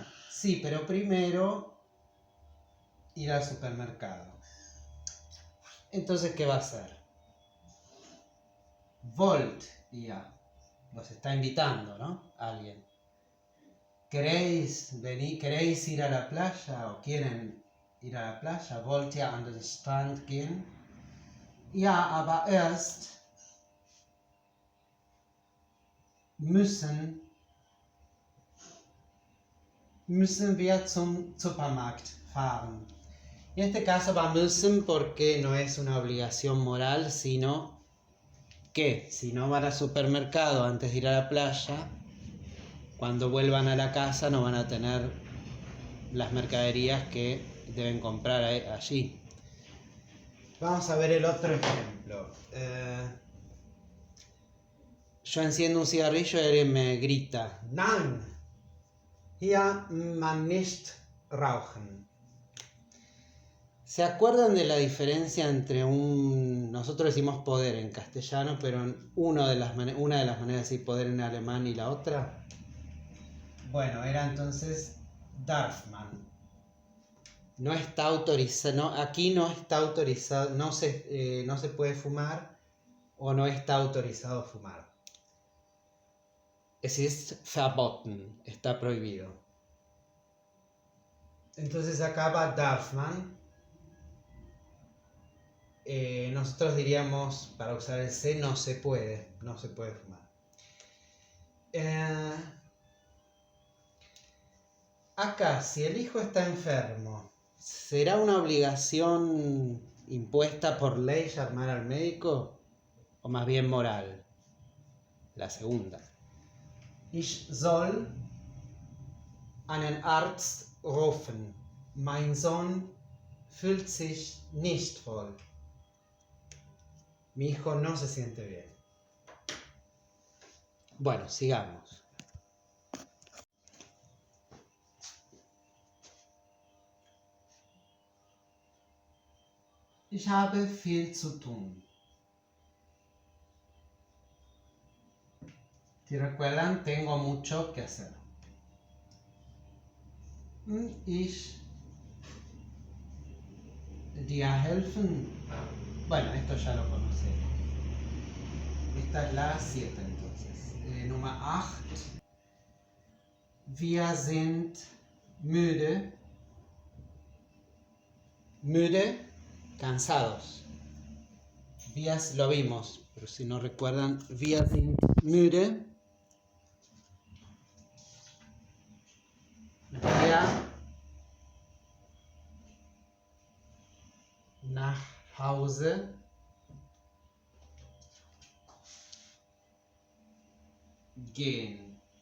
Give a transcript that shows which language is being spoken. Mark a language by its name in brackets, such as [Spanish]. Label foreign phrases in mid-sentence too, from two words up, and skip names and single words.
[Spanish] Sí, pero primero ir al supermercado. Entonces, ¿qué va a hacer? Wollt ya. Los está invitando, ¿no? Alguien. ¿Queréis ir a la playa o quieren ir a la playa? [German] Wollt ihr an den Strand gehen? Ja, aber erst müssen wir zum Supermarkt fahren. [Spanish] En este caso va müssen porque no es una obligación moral, sino que si no van al supermercado antes de ir a la playa, cuando vuelvan a la casa no van a tener las mercaderías que deben comprar allí. Vamos a ver el otro ejemplo. Yo enciendo un cigarrillo y alguien me grita: [German] ¡Nein! Hier man nicht rauchen. [Spanish] ¿Se acuerdan de la diferencia entre nosotros decimos poder en castellano, pero una de las maneras de decir poder en alemán y la otra? Bueno, era entonces [German] darf man. [Spanish] No está autorizado, aquí no está autorizado, no se puede fumar o no está autorizado fumar. [German] Es ist verboten, [Spanish] está prohibido. Entonces acá va [German] darf man. [Spanish] Nosotros diríamos, para usar el C, no se puede fumar. Acá, si el hijo está enfermo, ¿será una obligación impuesta por ley llamar al médico? ¿O más bien moral? La segunda. [German] Ich soll einen Arzt rufen. Mein Sohn fühlt sich nicht wohl. [Spanish] Mi hijo no se siente bien. Bueno, sigamos. [German] Ich habe viel zu tun. [Spanish] Si recuerdan, tengo mucho que hacer. [German] Ich dir helfen. [Spanish] Bueno, esto ya lo conocí. Esta es la 7 entonces. [German] Nummer 8. Wir sind müde. [Spanish] Müde, cansados. Wir lo vimos, pero si no recuerdan, [German] wir sind müde. Wir nach Hause gehen.